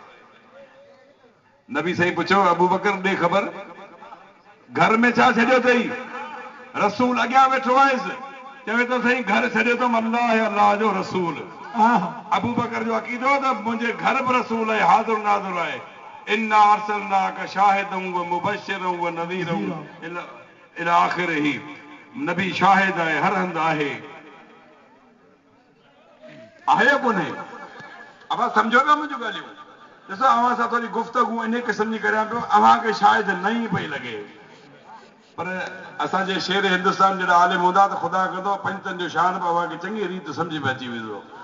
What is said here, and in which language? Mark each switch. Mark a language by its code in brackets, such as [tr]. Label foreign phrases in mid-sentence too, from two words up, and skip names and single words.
[sd] नबी साईं पुछो अबू बकर ॾे ख़बर घर में छा छॾियो अथई रसूल अॻियां वेठो आहेसि चवे थो साईं घर छॾियो अथमि अल्लाह जो रसूल अबू बकर जो अक़ीदो त मुंहिंजे घर बि रसूल आहे हाज़ुर नाज़ुर आहे [ar] إنا أرسلناك شاهدا ومبشرا ونذيرا إلى آخره [sd] नबी शाहिद आहे हर हंधि आहे कोन्हे अब सम्झो पिया मुंहिंजूं ॻाल्हियूं ॾिसो अव्हां सां थोरी गुफ़्तगू इन क़िस्म जी करियां पियो अव्हांखे शायदि न ई पई लॻे पर असांजे शेर हिंदुस्तान जहिड़ा आलिम हूंदा त ख़ुदा कंदो पंजतनि जो शान बि अव्हांखे चङी रीति सम्झ में अची वेंदो